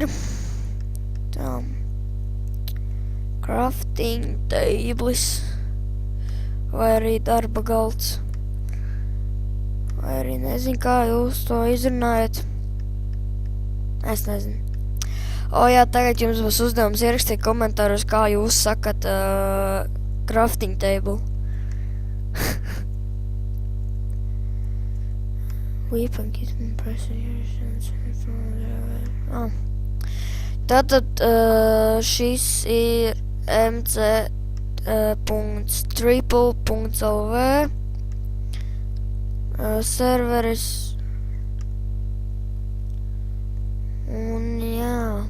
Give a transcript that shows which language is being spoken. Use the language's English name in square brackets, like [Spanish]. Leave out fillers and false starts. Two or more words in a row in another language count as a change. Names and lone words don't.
[Latvian] Tā. [English] Crafting tables. [Latvian] Vai arī darba galds. Vai arī nezinu, kā jūs to izrunājat. Es nezinu. Jā, tagad jums būs uzdevums ierakstīt komentāros, kā jūs sakat [English] crafting table. Weapon kit [Latvian] Tātad šis ir mc.triple.lv serveris. Un jā.